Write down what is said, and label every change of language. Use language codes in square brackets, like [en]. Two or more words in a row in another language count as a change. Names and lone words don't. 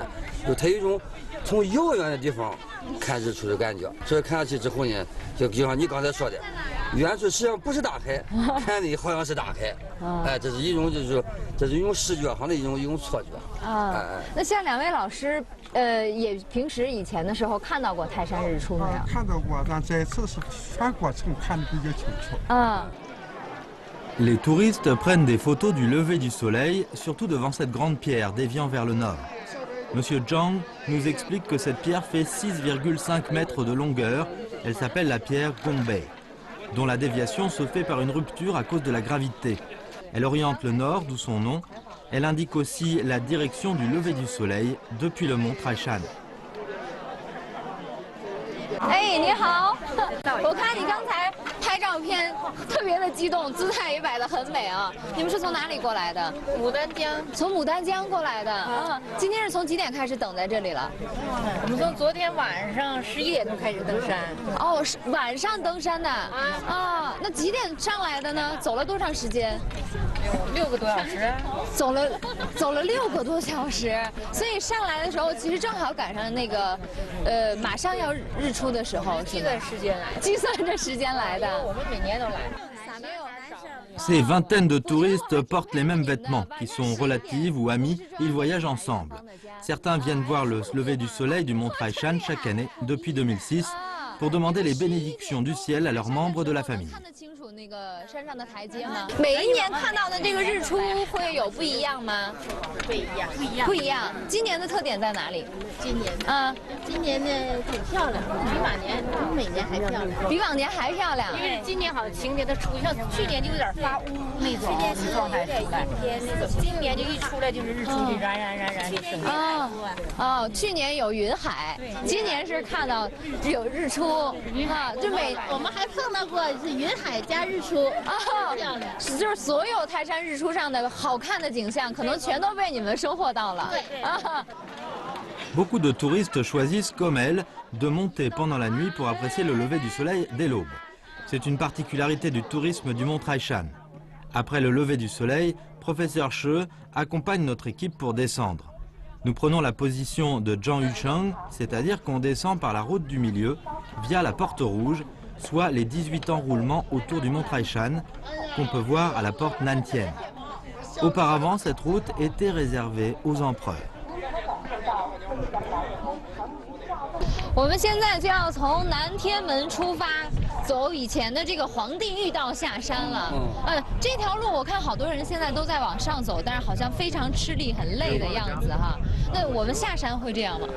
[zh] 就它有一种从遥远的地方看日出的感觉，所以看下去之后呢，就像你刚才说的，远处实际上不是大海，看的好像是大海，这是一种视觉上的一种错觉。那像两位老师，也平时以前的时候看到过泰山日出没有？看到过，但这次是全过程看得比较清楚。 [fr] Les touristes prennent des photos du lever du soleil, surtout devant cette grande pierre déviant vers le nord. Monsieur Zhang nous explique que cette pierre fait 6,5 mètres de longueur. Elle s'appelle la pierre Gombe, dont la déviation se fait par une rupture à cause de la gravité. Elle oriente le nord, d'où son nom. Elle indique aussi la direction du lever du soleil depuis le mont Taishan. [zh] 哎，你好！我看你刚才拍照片特别的激动，姿态也摆得很美啊。你们是从哪里过来的？牡丹江。从牡丹江过来的啊。今天是从几点开始等在这里了？我们从昨天晚上11点钟开始登山。哦，是晚上登山的啊。 那几点上来的呢？走了多长时间 6个多小时。走了6个多小时，所以上来的时候其实正好赶上那个，马上要日出的时候，计算时间来，计算着时间来的。我们每年都来。 [fr] Ces vingtaines de touristes portent les mêmes vêtements, qui sont relatifs ou amis, ils voyagent ensemble. Certains viennent voir le lever du soleil du mont Taishan chaque année, depuis 2006, pour demander les bénédictions du ciel à leurs membres de la famille. [zh] 每一年看到的这个日出会有不一样吗？不一样。今年的特点在哪里？今年呢挺漂亮，比往年每年还漂亮，比往年还漂亮。因为今年好像晴天的出，像去年就有点发乌那种状态出来，今年就一出来就是日出就燃就升起。去年有云海，今年是看到有日出啊，就我们还碰到过是云海加日出啊，漂亮。就是所有泰山日出上的好看的景象，可能全都被你们收获到了。 [fr] Beaucoup de touristes choisissent, comme elle, de monter pendant la nuit pour apprécier le lever du soleil dès l'aube. C'est une particularité du tourisme du mont Taishan. Après le lever du soleil, professeur She accompagne notre équipe pour descendre. Nous prenons la position de Zhang Yucheng, c'est-à-dire qu'on descend par la route du milieu, via la porte rouge, soit les 18 enroulements autour du mont Taishan, qu'on peut voir à la porte Nantian. Auparavant, cette route était réservée aux empereurs. [zh] 我们现在就要从南天门出发，走以前的这个皇帝御道下山了。这条路我看好多人现在都在往上走，但是好像非常吃力、很累的样子哈。那我们下山会这样吗？